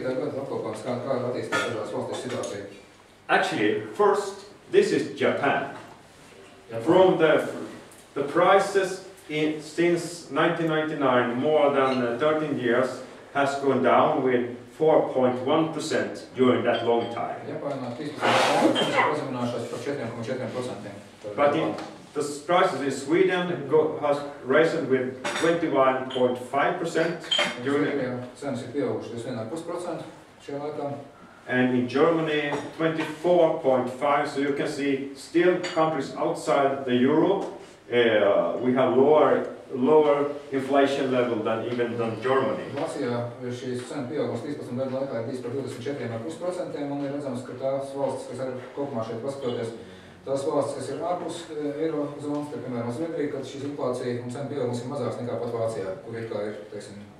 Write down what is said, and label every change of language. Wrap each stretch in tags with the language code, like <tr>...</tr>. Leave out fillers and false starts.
<lv>gada apkopāms, kā attīstās dažās valstīs situācija.</lv> <en>actually, first, this is Japan. From the prices since 1999, more than 13 years, has gone down with 4.1% during that long time.</en> <lv>Japānā 13 gadu pazeminājušās par 4,4%.</lv> <en>But the prices in Sweden has risen with 21.5% during,</en> <lv>Cenas ir pieaugušas 21,5% šajā laikā.</lv> <en>and in Germany 24.5%. So you can see still countries outside the euro, we have lower inflation level than even than Germany.</en> <lv>Vācijā šīs cenu pieaugums 13 gadu laikā ir bijis par 24,5%, un ir redzams, ka tās valstis, kas ir kopumā šeit paskatoties, tās valstis, kas ir ārpus eirozonas, tā piemēram Zviedrija, kad šīs inflācija un cenu pieaugums ir mazāks nekā pat Vācijā, kur ir kā ir, teiksim,</lv>